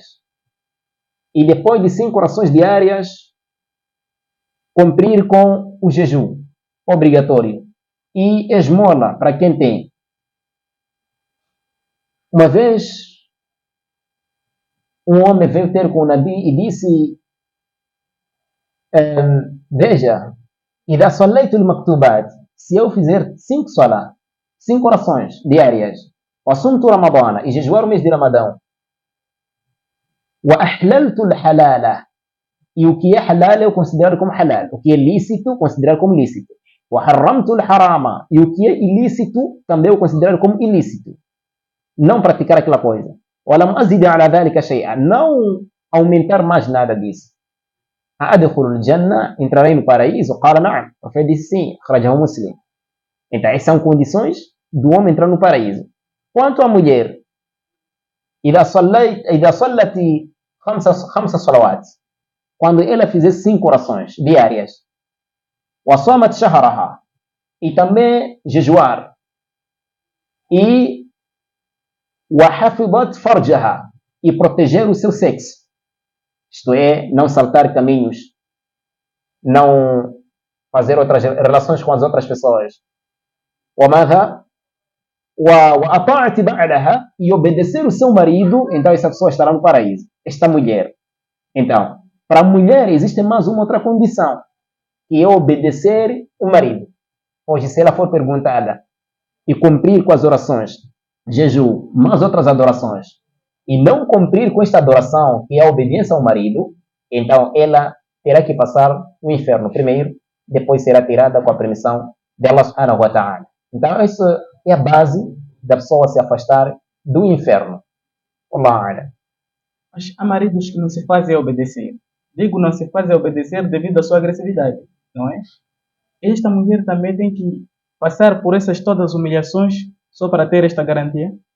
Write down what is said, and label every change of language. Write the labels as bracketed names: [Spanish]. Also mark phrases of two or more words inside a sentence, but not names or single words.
[Portuguese] E depois de 5 orações diárias, cumprir com o jejum obrigatório. E esmola para quem tem. Uma vez, um homem veio ter com o Nabi e disse: veja, [Arabic] إذا صليت المكتوبات, [Portuguese] se eu fizer 5 salat, 5 orações diárias, [Arabic] وصمت رمضان, [Portuguese] e jejuar o mês de Ramadão, [Arabic] وأحللت الحلال, [Portuguese] e o que é halal eu considero como halal, o que é lícito considero como lícito, [Arabic] وحرمت الحرام, [Portuguese] e o que é ilícito também eu considero como ilícito, não praticar aquela coisa, [Arabic] ولم أزد على ذلك شيئا, [Portuguese] não aumentar mais nada disso. [Arabic] أدخل الجنة, [Portuguese] entrarei no paraíso? [Arabic] قال نعم. [Portuguese] O profeta disse sim, [Arabic] أخرجه مسلم. [Portuguese] Então, essas são condições do homem entrar no paraíso. Quanto à mulher, [Arabic] إذا صلت خمس صلوات, [Portuguese] quando ela fizer 5 orações diárias, [Arabic] وصامت شهرها, [Portuguese] e também jejuar, [Arabic] e وحفظت فرجها, [Portuguese] e proteger o seu sexo, isto é, não saltar caminhos, não fazer outras relações com as outras pessoas, [Arabic] وماذا وأطاعت بعلها, [Portuguese] e obedecer o seu marido, então essa pessoa estará no paraíso, esta mulher. Então, para a mulher existe mais uma outra condição, que é obedecer o marido. Hoje, se ela for perguntada e cumprir com as orações, jejum, mais outras adorações, e não cumprir com esta adoração, que é a obediência ao marido, então ela terá que passar no inferno primeiro, depois será tirada com a permissão de [Arabic] الله سبحانه وتعالى. [Portuguese] Então, isso é a base da pessoa se afastar do inferno. Allah. Mas há maridos que não se fazem obedecer. Digo não se fazem obedecer devido à sua agressividade, não é? Esta mulher também tem que passar por essas todas as humilhações só para ter esta garantia?